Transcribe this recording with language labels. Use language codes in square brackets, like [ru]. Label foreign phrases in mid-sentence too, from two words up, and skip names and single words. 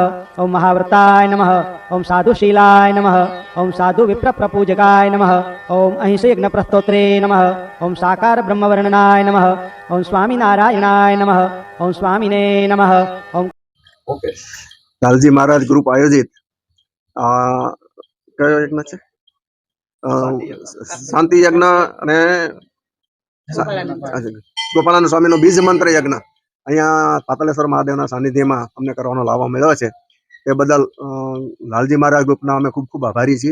[sa] ओम महाव्रताय नमः। ओम साधुशीलाय नमः। ओम साधु विप्रप्रपूजकाय नमः। ओम अहिंसयज्ञप्रस्तोत्रे नमः। ओम साकार ब्रह्मवर्णनाय नमः। ओम स्वामीनारायणाय नमः। ओम स्वामिने नमः। ओम [gu] ઓકે લાલજી મહારાજ ગ્રુપ આયોજિત કયો યજ્ઞ છે? શાંતિ યજ્ઞ અને ગોપાળાનંદ સ્વામીનો બીજ મંત્ર યજ્ઞ અહીંયા પાતાલેશ્વર મહાદેવના સાનિધ્યમાં અમને કરવાનો લાવો મળ્યો છે. એ બદલ લાલજી મહારાજ ગ્રુપના અમે ખૂબ ખૂબ આભારી છીએ.